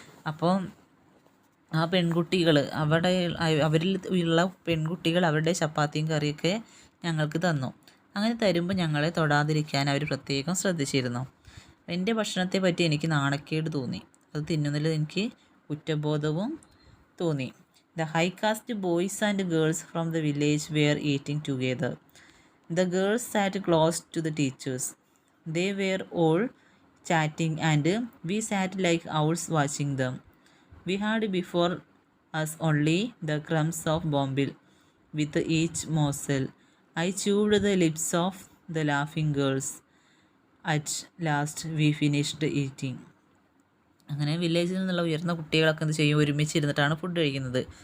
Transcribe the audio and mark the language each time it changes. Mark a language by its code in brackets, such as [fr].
[ml] അപ്പോൾ ആ പെൺകുട്ടികൾ അവരിൽ ഉള്ള പെൺകുട്ടികൾ അവരുടെ ചപ്പാത്തിയും കറിയൊക്കെ ഞങ്ങൾക്ക് തന്നു. അങ്ങനെ തരുമ്പോൾ ഞങ്ങളെ തൊടാതിരിക്കാൻ അവർ പ്രത്യേകം ശ്രദ്ധിച്ചിരുന്നു. എൻ്റെ ഭക്ഷണത്തെ പറ്റി എനിക്ക് നാണക്കേട് തോന്നി. അത് തിന്നുന്നതിൽ എനിക്ക് കുറ്റബോധവും തോന്നി. [en] The high caste boys and girls from the village were eating together. The girls sat close to the teachers. They were all chatting and we sat like owls watching them. We had before us only the crumbs of bombil with each morsel. I chewed the lips of the laughing girls. At last we finished eating. [ml] അങ്ങനെ വില്ലേജിൽ നിന്നുള്ള ഉയർന്ന കുട്ടികളൊക്കെ എന്ത് ചെയ്യും, ഒരുമിച്ചിരുന്നിട്ടാണ് food കഴിക്കുന്നത്.